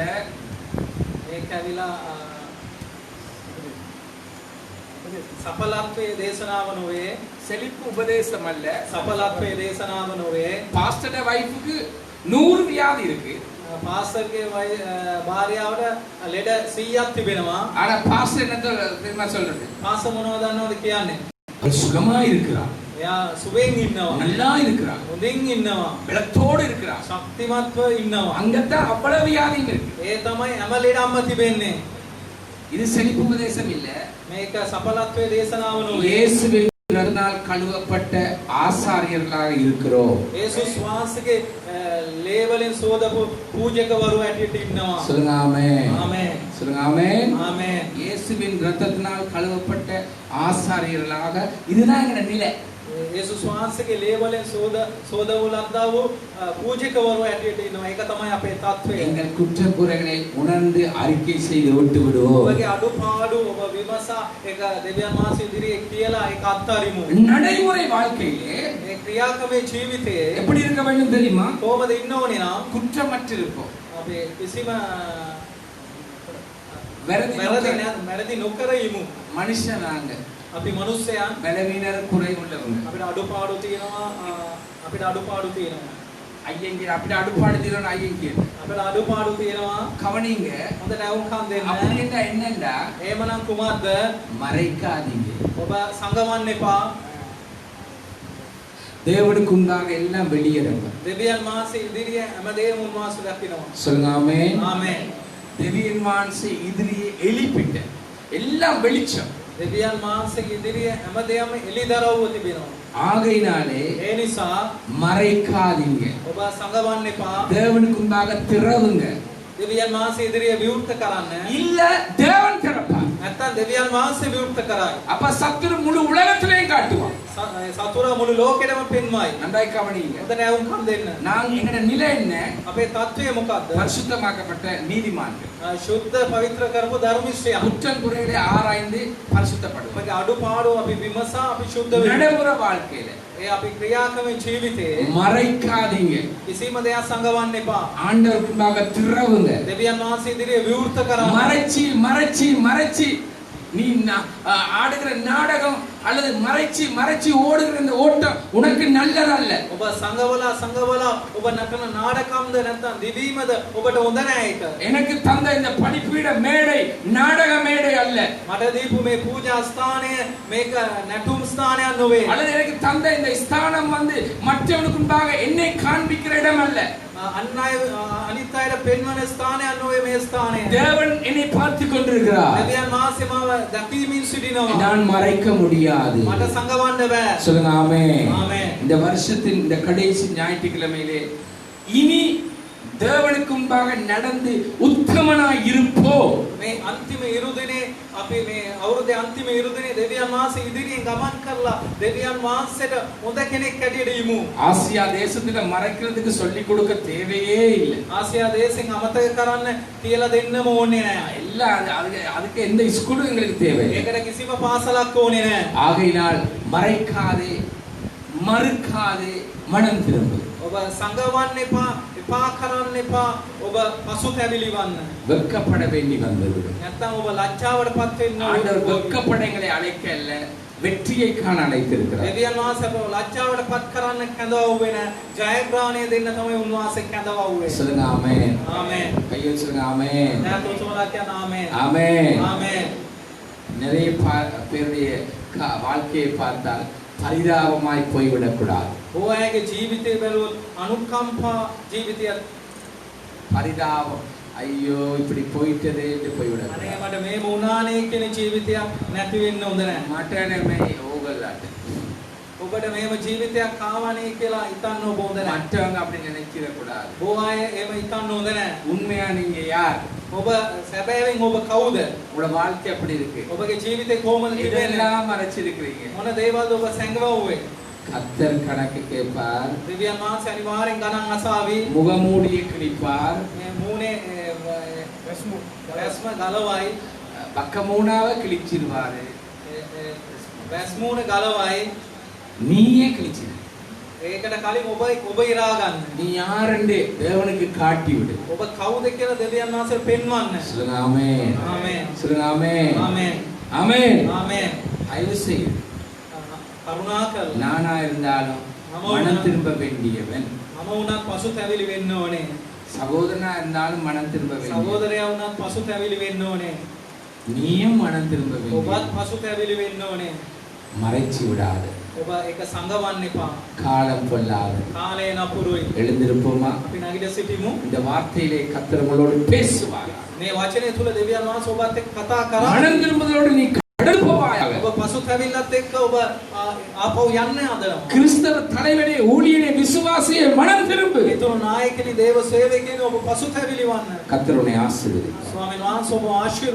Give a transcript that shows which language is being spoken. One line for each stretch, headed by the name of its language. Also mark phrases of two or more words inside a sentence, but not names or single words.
Sinhala: මේක ඇවිලා සඵලත්වයේ දේශනාව නොවේ.
Tamil: செழிப்பு உபதேசம் அல்ல.
Sinhala: සඵලත්වයේ දේශනාව නොවේ.
Tamil: பாஸ்டர் வைஃப்க்கு 100 வியாதி இருக்கு.
Sinhala: පාස්ටර්ගේ භාර්යාවට ලෙඩ 100ක් තිබෙනවා.
Tamil: ஆனா பாஸ்டர் என்ன தெரியுமா சொல்றது?
Sinhala: පාස්ටර් මොනවද දන්නවද කියන්නේ?
Tamil: அவர் சுகமா இருக்கிறார்.
Sinhala: එයා සුවයෙන් ඉන්නවා.
Tamil: நல்லா இருக்கிறார்.
Sinhala: හොඳින් ඉන්නවා.
Tamil: பலத்தோடு இருக்கிறார்.
Sinhala: ශක්තිමත්ව ඉන්නවා.
Tamil: அங்கதான் அவ்வளவு வியாதியும் இருக்கு.
Sinhala: ඒ තමයි හැම ලෙඩක්ම තිබෙන්නේ.
Tamil: இது செழிப்பு உபதேசம் இல்ல.
Sinhala: මේක සඵලත්වයේ දේශනාව නොවේ.
Tamil: இயேசுவின் இரத்தத்தால் கழுவப்பட்ட ஆசாரியர்களாக இருக்கிறோம்.
Sinhala: යේසුස් වහන්සේගේ ලේ වලින් සෝදපු පූජකවරු ඇටියට ඉන්නවා.
Tamil: சொல்லுங்க ஆமென்.
Sinhala: ආමේන්.
Tamil: சொல்லுங்க ஆமென்.
Sinhala: ආමේන්.
Tamil: இயேசுவின் இரத்தத்தினால் கழுவப்பட்ட ஆசாரியர்களாக இதுதான் எங்க நிலை.
Sinhala: යේසුස් වහන්සේගේ ලේ වලින් සෝදවු ලද්දා වූ පූජකවරු ඇටියට ඉන්නවා. ඒක තමයි අපේ තත්වය.
Tamil: எங்கள் குற்றக்குறைகளை உணர்ந்து அறிக்கை செய்து விட்டு விடுவோம்.
Sinhala: ඔබගේ අඩුපාඩු ඔබ විමසා ඒක දෙවියන් වහන්සේ ඉදිරියේ කියලා ඒක අත්හරිමු.
Tamil: நடைமுறை வாழ்க்கையிலே
Sinhala: මේ ක්‍රියාකමේ ජීවිතයේ
Tamil: எப்படி இருக்க வேண்டும் தெரியுமா?
Sinhala: කොහොමද ඉන්න ඕනේ නම්
Tamil: குற்றமற்றிருப்போம்.
Sinhala: අපි කිසිම වැරදි නොකර ඉමු.
Tamil: மனுஷன் நாங்க.
Sinhala: අපි මිනිස්සයන්
Tamil: பலவீனர் குறை உள்ளவங்க.
Sinhala: අපිට අඩුපාඩු තියෙනවා. ஐயங்க අපිට අඩුපාඩු තියෙනවා ஐயங்க. අපිට අඩුපාඩු තියෙනවා.
Tamil: கவனிங்க.
Sinhala: හොඳට අවුම්කම් දෙන්න.
Tamil: அப்படின்னா என்னண்டா
Sinhala: එහෙමනම් කුමක්ද?
Tamil: மறைக்காதீங்க.
Sinhala: ඔබ සංගවන්න එපා.
Tamil: தேவனுக்கு முன்பாக எல்லாம் வெளியிடுங்க.
Sinhala: දෙවියන් වහන්සේ ඉදිරියේ හැමදේම උන්වහන්සේ දකිනවා.
Tamil: சொல்லுங்க ஆமென்.
Sinhala: ආමේන්. දෙවියන් වහන්සේ ඉදිරියේ එළිපිට
Tamil: எல்லாம் வெளிச்சம்.
Sinhala: දෙවියන් වහන්සේගේ ඉදිරියේ හැමදේම එළිදරව්ව තිබෙනවා.
Tamil: ஆகையினாலே
Sinhala: ඒ නිසා
Tamil: மறைக்காதீங்க,
Sinhala: ඔබ සංගවන්න එපා.
Tamil: தேவனுக்கு முன்பாக திறவுங்க.
Sinhala: දෙවියන් වහන්සේ ඉදිරියේ විවෘත කරන්න.
Tamil: இல்ல தேவன் திறப்பார்.
Sinhala: නැත්තම් දෙවියන් වහන්සේ විවෘත කරයි.
Tamil: அப்ப சத்துரு முழு உலகத்திலையும் காட்டுவான்.
Sinhala: සතුරා මුළු ලෝකෙටම පෙන්වයි.
Tamil: நன்றாய் கவனிங்க.
Sinhala: හොඳට ඇහුම්කම් දෙන්න.
Tamil: நான் எங்கட நிலை என்ன?
Sinhala: අපේ தත්වය මොකද්ද?
Tamil: பரிசுத்தமாக்கப்பட்ட நீதிமான்கள்.
Sinhala: ශුද්ධ පවිත්‍ර කරපු ධර්මිෂ්ඨයන්.
Tamil: குற்றம் குறைகளை ஆராய்ந்து பரிசுத்தப்படுவாங்க.
Sinhala: අපගේ අඩුපාඩු අපි විමසා අපි ශුද්ධ වෙනවා.
Tamil: நடைமுறை வாழ்க்கையில
Sinhala: ඒ අපි ක්‍රියාකරන ජීවිතේ
Tamil: மறைக்காதீங்க.
Sinhala: කිසිම දෙයක් සංගවන්න එපා.
Tamil: ஆண்டவருக்கு முன்பாக திறவுங்க.
Sinhala: දෙවියන් වහන්සේ ඉදිරියේ විවෘත කරන්න.
Tamil: மறைச்சி மறைச்சி மறைச்சி நீ ஆடுகிற நாடகம் அல்லது மறைச்சி மறைச்சி ஓடுகிற இந்த ஓட்டம் உனக்கு நல்லதல்ல.
Sinhala: ඔබ සංගවලා ඔබ නටන නාඩකම්ද නැත්නම් දිවීමද ඔබට හොඳ නෑ ඒක.
Tamil: எனக்கு தந்த இந்த பணிபீட மேடை நாடக மேடை அல்ல.
Sinhala: මට දීපු මේ පූජා ස්ථානය මේක නැටුම් ස්ථානයක් නොවේ.
Tamil: அல்லது எனக்கு தந்த இந்த ஸ்தானம் வந்து மற்றவனுக்கு முன்பாக என்னை காண்பிக்கிற இடம் அல்ல.
Sinhala: අනිත් අයට පෙන්වන ස්ථානයක් නොවේ මේ ස්ථානය.
Tamil: தேவன் என்னை பார்த்து கொண்டிருக்கிறார்.
Sinhala: දෙවියන් වහන්සේ මාව දැකීමින් සිටිනවා.
Tamil: நான் மறைக்க முடியாது.
Sinhala: මට සංගවන්න බෑ.
Tamil: சொல்லுங்க ஆமென். ஆமென். இந்த வருஷத்தின் இந்த கடைசி ஞாயிற்றுக்கிழமையிலே இனி தேவனுக்கு முன்பாக நடந்து உத்தமனாய் இருப்போம்.
Sinhala: මේ අන්තිම ඉරුදිනේ අපි මේ අවුරුද්දේ අන්තිම ඉරුදිනේ දෙවියන් වහන්සේ ඉදිරියෙන් ගමන් කරලා දෙවියන් වහන්සේට හොඳ කෙනෙක් හැටියට ඉමු.
Tamil: ஆசியா தேசத்துல மறைக்கிறதுக்கு சொல்லி கொடுக்க தேவையே இல்லை.
Sinhala: ආසියා දේශෙන් අමතක කරන්න කියලා දෙන්නම ඕනේ නෑ.
Tamil: எல்லாம் அதுக்கு எந்த ஸ்கூலும் எங்களுக்கு தேவை.
Sinhala: ඒකට කිසිම පාසලක් ඕනේ නෑ.
Tamil: ஆகையினால் மறைக்காதே மறுக்காதே மனம் திரும்பு.
Sinhala: ඔබ සංගවන්න එපා, එපා කරන්න එපා. ඔබ පසුතැවිලි වන්න.
Tamil: வெட்கப்பட வேண்டி வந்தது.
Sinhala: නැත්තම් ඔබ ලැජ්ජාවටපත් වෙන්න
Tamil: ஆண்டவர்
Sinhala: ඕනේ.
Tamil: வெட்கப்பட எங்களை அழைக்க அல்ல, வெற்றியை காண அழைத்திருக்கிறார்.
Sinhala: දෙවියන් වහන්සේ අපව ලැජ්ජාවටපත් කරන්න කැඳවුවේ නෑ. ජයග්‍රහණය දෙන්න තමයි උන්වහන්සේ කැඳවුවේ.
Tamil: சொல்லுங்க ஆமென்.
Sinhala: ආමෙන්.
Tamil: கையை சொல்லுங்க ஆமென்.
Sinhala: නැත්නම් උසමලා කියන ආමෙන්.
Tamil: ஆமென்.
Sinhala: ආමෙන්.
Tamil: நிறைய பேருடைய வாழ்க்கையை பார்த்தால் பரிதாபமாய் போய்விடக் கூடாது.
Sinhala: ඔයාගේ ජීවිතේ බැලුවොත් අනුකම්පා ජීවිතයක්.
Tamil: பரிதாபம், ஐயோ இப்படி போயிட்டதே என்று போய்விடக்
Sinhala: අනේ
Tamil: கூடாது.
Sinhala: මට මේම උනානේ කියන ජීවිතයක් නැති වෙන්න හොඳ නැහැ. மற்றனமே ஓகல்லாட்டு. ඔබට මේම ජීවිතයක් ආවනේ කියලා හිතන්න ඔබ හොඳ නැහැ.
Tamil: மற்றவங்க அப்படி நினைச்சிட கூடாது.
Sinhala: බොහෝ අය එහෙම හිතන්න හොඳ නැහැ.
Tamil: உண்மையா நீங்க யார்?
Sinhala: ඔබ සැබෑවෙන් ඔබ කවුද?
Tamil: உங்களோட வாழ்க்கை அப்படி இருக்கு.
Sinhala: ඔබගේ ජීවිතේ කොහොමද තිබෙන්නේ?
Tamil: இதெல்லாம் மறைச்சிருக்கிறீங்க.
Sinhala: මොන දේවල්ද ඔබ සැඟවුවේ?
Tamil: கர்த்தர் கணக்கு கேட்பார்.
Sinhala: දෙවියන් වහන්සේ අනිවාර්යෙන් ගණන් අසාවි.
Tamil: முகமூடியை கிழிப்பார்.
Sinhala: මේ මූණේ වැස්ම ගලවයි.
Tamil: பக்கமூனாவை கிழிச்சிருவாரு.
Sinhala: වැස්මූණ ගලවයි.
Tamil: நீயே கிழிச்சிரு.
Sinhala: ඒකට කලින් ඔබ ඉරා ගන්න.
Tamil: நீ யாருன்னு தேவனுக்கு காட்டி விடு.
Sinhala: ඔබ කවුද කියලා දෙවියන් වහන්සේ පෙන්වන්න.
Tamil: சொல்லுங்க ஆமென்.
Sinhala: ආමෙන්.
Tamil: சொல்லுங்க ஆமென்.
Sinhala: ආමෙන්.
Tamil: ஆமென்.
Sinhala: ආමෙන්.
Tamil: தயவு செய்து
Sinhala: කරුණාකරලා
Tamil: நானா இருந்தாலும் மனம் திரும்ப வேண்டியவன்.
Sinhala: මම වුණත් පසුතැවිලි වෙන්න ඕනේ.
Tamil: சகோதரனா இருந்தாலும் மனம் திரும்ப வேண்டியவன்.
Sinhala: සහෝදරයා වුණත් පසුතැවිලි වෙන්න ඕනේ.
Tamil: நீயும் மனம் திரும்ப
Sinhala: ඔබත්
Tamil: வேண்டியவன்.
Sinhala: පසුතැවිලි වෙන්න ඕනේ.
Tamil: மறைச்சு விடாது.
Sinhala: ඔබ ඒක සංගවන්න එපා.
Tamil: காலம் பொல்லாது.
Sinhala: කාලය නපුරුයි.
Tamil: எழுந்திருப்போமா?
Sinhala: අපි නැගිට සිටිමු.
Tamil: இந்த வார்த்தையிலே கர்த்தர் உங்களோடு பேசுவார்.
Sinhala: මේ වචනේ තුල දෙවියන් වහන්සේ ඔබත් එක්ක කතා කරා.
Tamil: மனம் திரும்புவதோடு நீ கடல் போவாயாக.
Sinhala: ඔබ පසුතැවිල්ලත් එක්ක ඔබ ආපහු යන්න හදනවා.
Tamil: கிறிஸ்தவ தலைவனே, ஊழியனே, விசுவாசியே, மனம் திரும்பு.
Sinhala: ඒතර නායකනි දේව සේවකයනි ඔබ පසුතැවිලි වන්න.
Tamil: கர்த்தர் உன்னை ஆசீர்வதிப்பார்.
Sinhala: ස්වාමීන් වහන්සේ ඔබ ආශිර්වාද